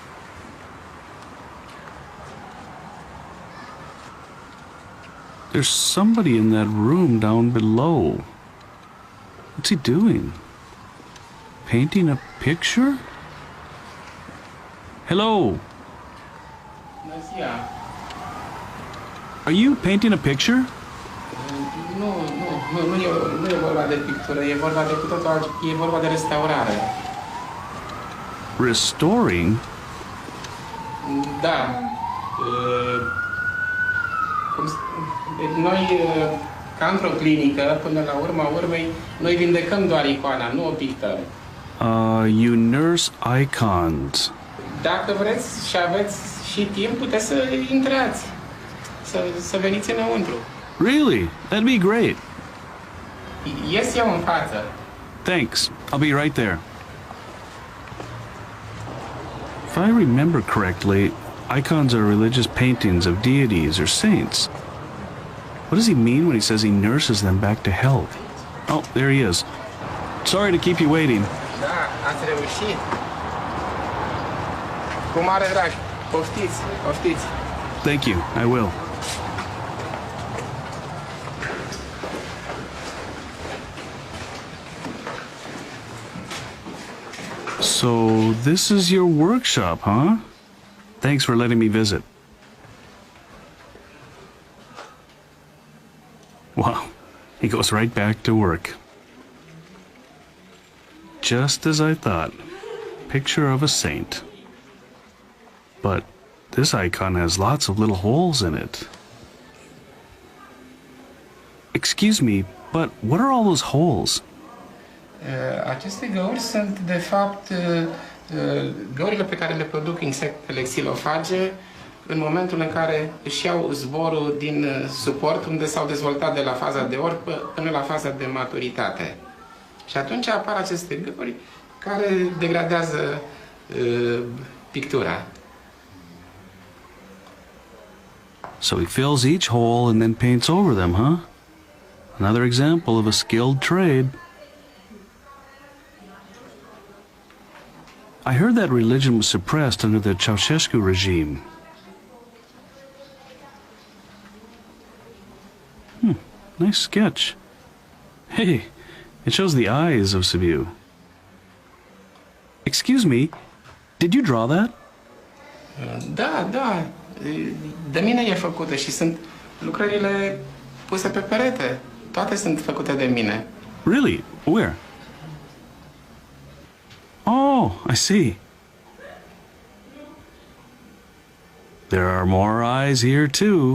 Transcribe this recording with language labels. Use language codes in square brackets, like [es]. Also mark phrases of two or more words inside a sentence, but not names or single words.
[en] There's somebody in that room down below. What's he doing? Painting a picture? Hello? Are you painting a picture? [ro] Nu e vorba de pictură, e vorba de cu totul altceva, e vorba de restaurare. [en] Restoring? [ro] Da. Noi, ca într-o clinică, până la urma urmei, noi vindecăm doar icoana, nu o pictăm. [en] You nurse icons. [ro] Dacă vreți și aveți și timp, puteți să intrați, să veniți înăuntru. [en] Really? That'd be great. [ro] Ies eu în față. [en] Thanks. I'll be right there. If I remember correctly, icons are religious paintings of deities or saints. What does he mean when he says he nurses them back to health? Oh, there he is. Sorry to keep you waiting. [ro] Da, ați reușit. Cu mare drag. Poftiți, poftiți. [en] Thank you. I will. So, this is your workshop, huh? Thanks for letting me visit. Wow, he goes right back to work. Just as I thought. Picture of a saint. But this icon has lots of little holes in it. Excuse me, but what are all those holes? [ro] Aceste găuri sunt, de fapt, Găurile pe care le produc insectele xilofage în momentul în care își iau zborul din suport unde s-au dezvoltat de la faza de orb până la faza de maturitate. Și atunci apar aceste găuri care degradează pictura. [en] So he fills each hole and then paints over them, huh? Another example of a skilled trade. I heard that religion was suppressed under the Ceausescu regime. Nice sketch. Hey, it shows the eyes of Sibiu. Excuse me, did you draw that? [ro] Da, da. De mine e făcută și sunt lucrările puse pe perete. Toate sunt făcute de mine. [en] Really? Where? Oh, I see. There are more eyes here too.